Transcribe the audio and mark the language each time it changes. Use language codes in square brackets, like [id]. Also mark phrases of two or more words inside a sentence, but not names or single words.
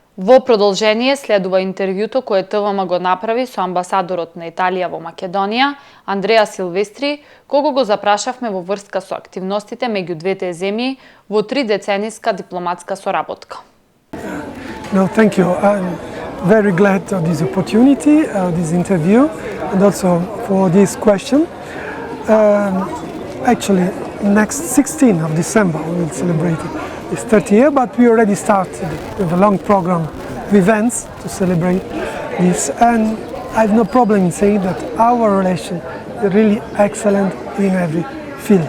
[mk] Во продолжение следува интервјуто кое ТВМ го направи со амбасадорот на Италија во Македонија, Андреа Силвестри, кого го запрашавме во врска со активностите меѓу двете земји во 3-децениска дипломатска соработка. [en] No, thank you. I'm very glad of this opportunity, this interview, and also for this question. Actually, next 16th of December we will celebrate this 30th year, but we already started with a long program of events to celebrate this, and I have no problem in saying that our relation is really excellent in every field.